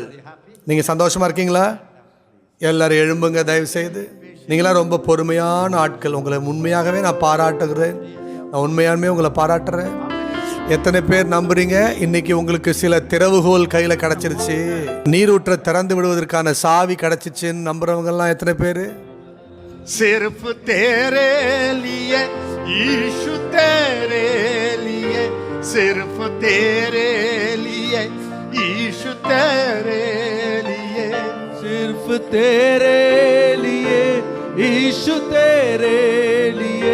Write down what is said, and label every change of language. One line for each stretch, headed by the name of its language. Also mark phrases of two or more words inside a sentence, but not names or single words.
Tamil: நீங்க சந்தோஷமா இருக்கீங்களா? எல்லாரும் எழும்புங்க தயவு செய்து. நீங்களாம் ரொம்ப பொறுமையான ஆட்கள். உங்களை உண்மையாகவே நான் பாராட்டுகிறேன். நான் உண்மையாலுமே உங்களை பாராட்டுறேன். எத்தனை பேர் நம்புறீங்க இன்னைக்கு உங்களுக்கு சில திறவுகோல் கையில கிடைச்சிருச்சு, நீரூற்றை திறந்து விடுவதற்கான சாவி கிடைச்சிச்சுன்னு நம்புறவங்க எல்லாம் எத்தனை பேரு?
Hindi: सिर्फ तेरे लिए यीशु तेरे लिए, सिर्फ तेरे लिए यीशु तेरे लिए, सिर्फ तेरे लिए यीशु तेरे लिए